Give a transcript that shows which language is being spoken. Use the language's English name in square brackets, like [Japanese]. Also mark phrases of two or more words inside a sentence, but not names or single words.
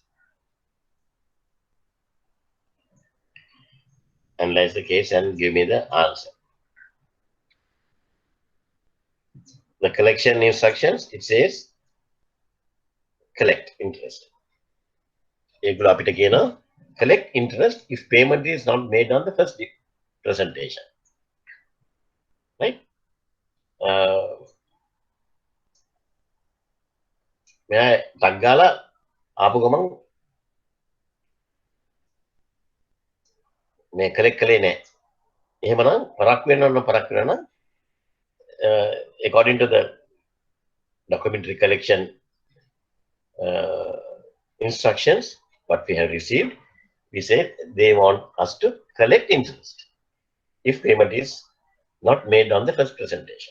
[English] Analyze the case and give me the answer. The collection instructions, it says collect interest. [Sinhala] ඒගොල්ලෝ අපිට කියනවා [English] collect interest if payment is not made on the first presentation. Right? [Sinhala] මෙයා ටක් ගාලා ආපු ගමන් මේ කලෙක්ට් කළේ නැහැ. එහෙමනම් පරක් වෙනවා [English] according to the documentary collection instructions what we have received, we said they want us to collect interest if payment is not made on the first presentation.